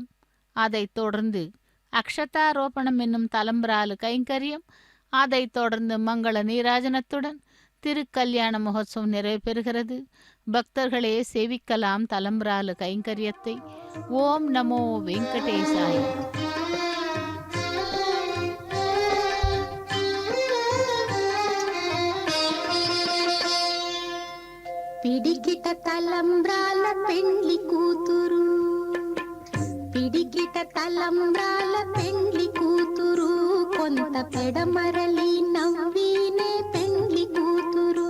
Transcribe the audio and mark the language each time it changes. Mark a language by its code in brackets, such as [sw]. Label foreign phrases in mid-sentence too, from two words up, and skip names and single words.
[ta] அதைத் தொடர்ந்து அக்ஷதாரோபணம் என்னும் தலம்பராலு கைங்கரியம், அதைத் தொடர்ந்து மங்கள நீராஜனத்துடன் திருக்கல்யாண மகோத்சவம் நிறைவு பெறுகிறது. பக்தர்களே சேவிக்கலாம் தலம்பராலு கைங்கரியத்தை. [sa] ओम् नमो वेङ्कटेशाय. [te] పిడికిట తలంబ్రాల పెండ్లి కూతురు, పిడికిట తలంబ్రాల పెండ్లి కూతురు, కొంత పెడమరలి నవ్వినే పెండ్లి కూతురు.